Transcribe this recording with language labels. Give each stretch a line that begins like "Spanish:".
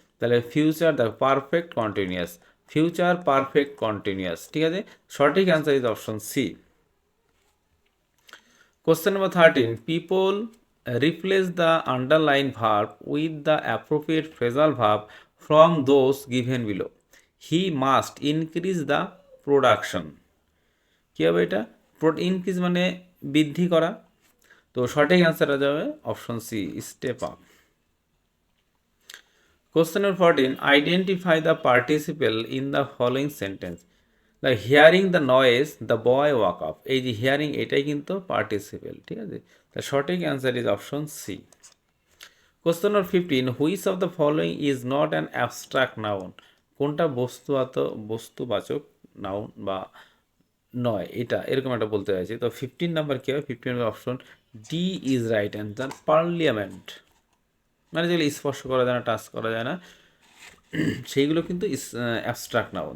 Bangla: তাহলে ফিউচার দেখো perfect continuous, future perfect continuous, ঠিক আছে। সঠিক answer is option C.
English: Question number 13. People replace the underlined verb with the appropriate phrasal verb from those given below. He must increase the production.
Bangla: কি হবে এটা? Increase মানে বৃদ্ধি করা। তো সঠিক অ্যান্সার যাবে option C, step up.
English: Question number 14. Identify the participle in the following sentence. The hearing the noise, the boy woke up.
Bangla: এই যে হিয়ারিং এটাই কিন্তু পার্টিসিপেল, ঠিক আছে। The সঠিক answer is option C.
English: Question number 15. Which of the following is not an abstract noun?
Bangla: কোনটা বস্তুবাচক noun বা নয়, এটা এরকম একটা বলতে চাইছি। তো 15 নাম্বার কি হবে? 15 number option D is right answer, parliament. মানে যেগুলো স্পর্শ করা যায় না, টাচ করা যায় না, সেইগুলো কিন্তু অ্যাবস্ট্রাক্ট নাউন।